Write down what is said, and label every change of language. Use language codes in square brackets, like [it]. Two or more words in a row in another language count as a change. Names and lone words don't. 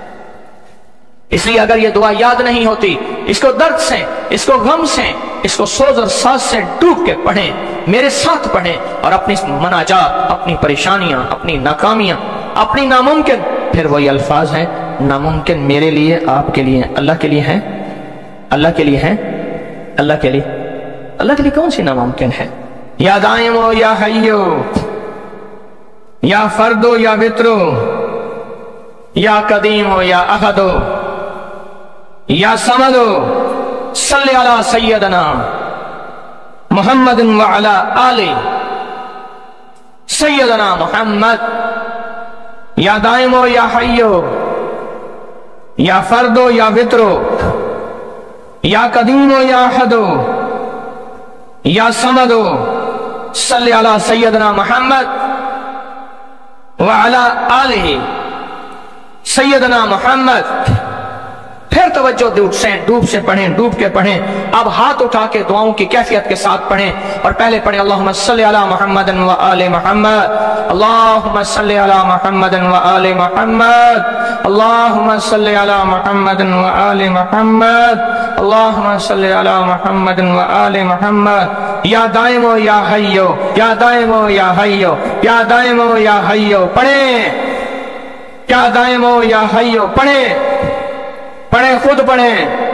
[ur] اس لیے اگر یہ دعا یاد نہیں ہوتی، اس کو درد سے، اس کو غم سے، اس کو سوز اور ساز سے ڈوب کے پڑھیں، میرے ساتھ پڑھیں اور اپنی مناجات، اپنی پریشانیاں، اپنی ناکامیاں، اپنی ناممکن، پھر وہی الفاظ ہیں، ناممکن میرے لیے، آپ کے لیے، اللہ کے لیے ہیں، اللہ کے لیے ہیں، اللہ کے لیے، اللہ کے لیے کون سی ناممکن ہے? [ar] يا دائمُ يا حيُّ، يا فردُ يا وترُ، يا قديمُ يا أحدُ، يا صمدُ, صلِّ على سيدنا محمدٍ وعلى آل سيدنا محمد. يا دائمُ يا حيُّ، يا فردُ يا وترُ، يا قديمُ يا أحدُ، يا صمدُ, صلِّ على سيدنا محمد وعلى آل سيدنا محمد. [ur] پھر توجہ ڈوب سے پڑھیں، ڈوب کے پڑھیں. اب ہاتھ اٹھا کے دعاؤں کی کیفیت کے ساتھ پڑھیں اور پہلے پڑھیں [ar] اللهم صل على محمد وآل محمد، اللهم صل على محمد وآل محمد، اللهم صل على محمد وآل محمد، اللهم صل على محمد وآل محمد. يا دائم يا حي، يا دائم يا حي، يا دائم يا حي, पढ़ें, يا دائم يا حي, [ur] پڑھیں، پڑھیں، خود پڑھیں.